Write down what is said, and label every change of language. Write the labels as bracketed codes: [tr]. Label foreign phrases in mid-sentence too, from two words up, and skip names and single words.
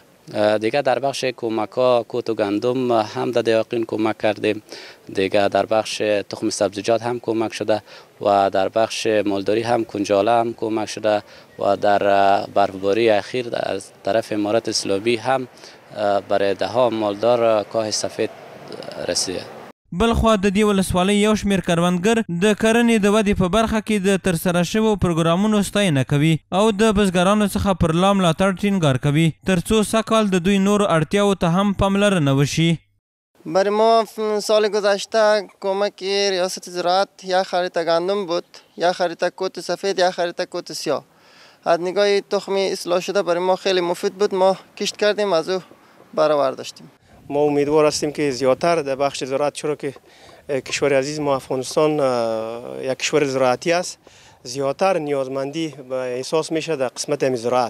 [fa] دیگه در بخش کمک ها کوت و گندم هم در دهقین کمک کردیم، دیگه در بخش تخم سبزیجات هم کمک شده و در بخش مالداری هم کنجاله هم کمک شده و در برفباری اخیر از طرف امارت اسلامی هم برای 10 مالدار کاه سفید رسیده. [ps] بلخوا د دې ولسوالۍ یو شمېر کروندګر د کرنې د ودې په برخه کې د ترسره شوو پروګرامونو ستاینه کوي او د بزګرانو څخه پر لا ملاتړ ټینګار کوي ترڅو سږکال د دوی نورو اړتیاوو ته هم پاملرنه وشي. [fa] برای ما سال گذشته کمک ریاست زراعت یا خرید گندم بود، یا خرید کوت سفید، یا خرید کوت سیاه. از نگاه تخم اصلاح شده برای ما خیلی مفید بود. ما کشت کردیم، از او برآورد داشتیم. ما امیدوار هستیم که زیادتر در بخش زراعت، چرا که کشور عزیز ما افغانستان یک کشور زراعتی است، زیادتر نیازمندی احساس میشه در قسمت زراعت.